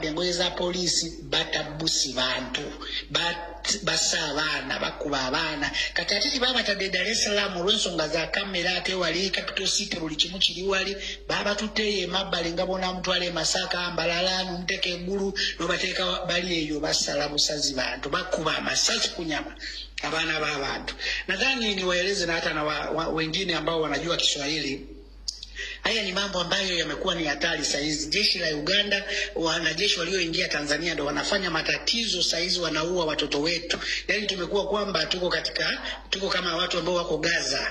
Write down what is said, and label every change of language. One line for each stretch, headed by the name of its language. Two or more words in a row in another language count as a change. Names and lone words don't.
Ganda: engoye za poliisi batabusi bantu bassa abaana bakuba abaana kati ate tibabatadde Dar es Salaam olw'ensonga za kamera ate wali Capital City buli kimu kiri wali babatuteeyo emabbali nga bona mutwala e Masaka Mbalala muteka eggulu nobateeka bali eyo basala busazi bantu bakuba amasasi kunyama abana b'abantu.
Swahili: Nadhani niwaeleze na hata na wengine ambao wanajua Kiswahili. Haya ni mambo ambayo yamekuwa ni hatari saizi. Jeshi la Uganda, wanajeshi walioingia Tanzania ndio wanafanya matatizo saizi, wanaua watoto wetu. Yaani tumekuwa kwamba tuko kama watu ambao wako Gaza.